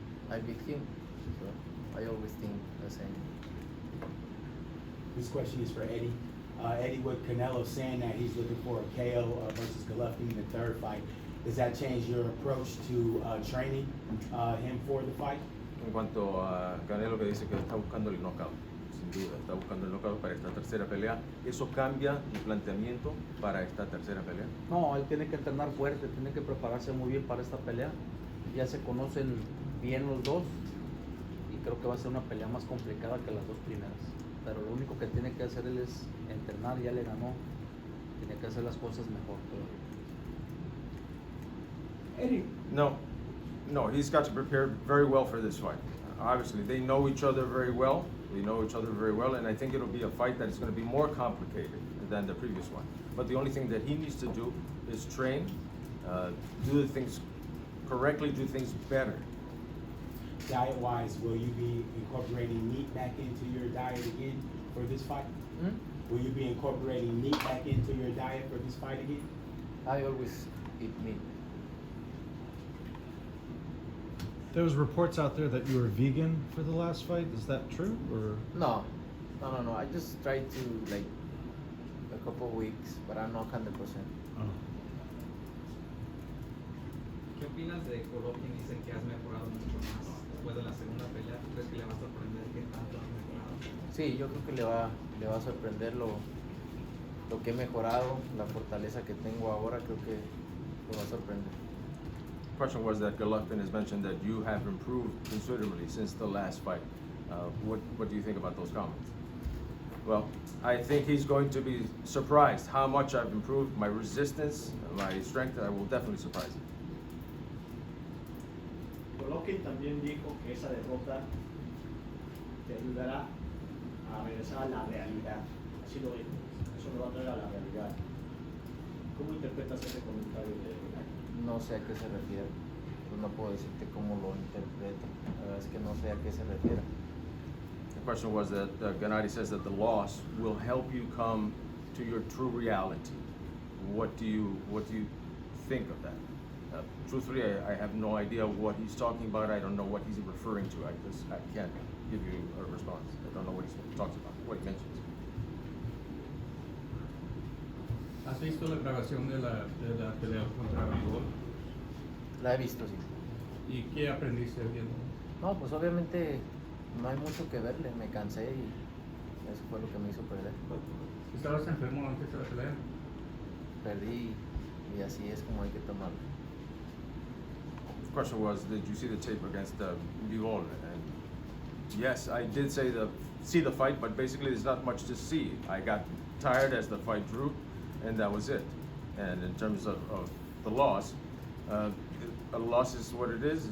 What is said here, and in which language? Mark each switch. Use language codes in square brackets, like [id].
[en] I beat him, so I always think the same. This question is for Eddie. Eddie, with Canelo saying that he's looking for a KO versus Golovkin in the third fight, does that change your approach to training him for the fight? [es] En cuanto a Canelo, que dice que está buscando el knockout, sin duda, está buscando el knockout para esta tercera pelea. ¿Eso cambia el planteamiento para esta tercera pelea? No, él tiene que entrenar fuerte, tiene que prepararse muy bien para esta pelea. Ya se conocen bien los dos y creo que va a ser una pelea más complicada que las dos primeras. Pero lo único que tiene que hacer él es entrenar, ya le ganó, tiene que hacer las cosas mejor todavía. Eddie. [en] No, he's got to prepare very well for this fight. Obviously, they know each other very well. And I think it'll be a fight that is going to be more complicated than the previous one. But the only thing that he needs to do is train, do the things correctly, do things better. Diet-wise, will you be incorporating meat back into your diet again for this fight? Will you be incorporating meat back into your diet for this fight again? I always eat meat. There was reports out there that you were vegan for the last fight. Is that true? Or No. I just tried to like a couple of weeks, but I'm not 100%. oh. [es] ¿Qué opinas de Golovkin? Dicen que has mejorado mucho más después de la segunda pelea. ¿Tú crees que le va a sorprender qué tanto has mejorado? Sí, yo creo que le va a sorprender lo que he mejorado, la fortaleza que tengo ahora, creo que le va a sorprender. [en] The question was that Golovkin has mentioned that you have improved considerably since the last fight. What do you think about those comments? Well, I think he's going to be surprised how much I've improved, my resistance, my strength. I will definitely surprise him. [es] Golovkin también dijo que esa derrota te ayudará a regresar a la realidad. Así lo dijo. Eso lo va a traer a la realidad. ¿Cómo interpretas ese comentario de Golovkin? No sé a qué se refiere. Pues no puedo decirte cómo lo interpreto. La verdad es que no sé a qué se refiere. [en] The question was that Gennady says that the loss will help you come to your true reality. What do you think of that? Truthfully, I have no idea what he's talking about. I don't know what he's referring to. I can't give you a response. I don't know what he talks about, what he mentions. [es] ¿Has visto la grabación de la pelea contra Golovkin? La he visto, sí. ¿Y qué aprendiste viendo? No, pues obviamente no hay mucho que verle. Me cansé y eso fue lo que me hizo perder. ¿Estabas enfermo antes de la pelea? Perdí y así es como hay que tomarlo. [en] The question was, did you see the tape against Bivol? And yes, I did see the fight, but basically there's not much to see. I got tired as the fight drew, and that was it. And in terms of the loss, a loss is what it is.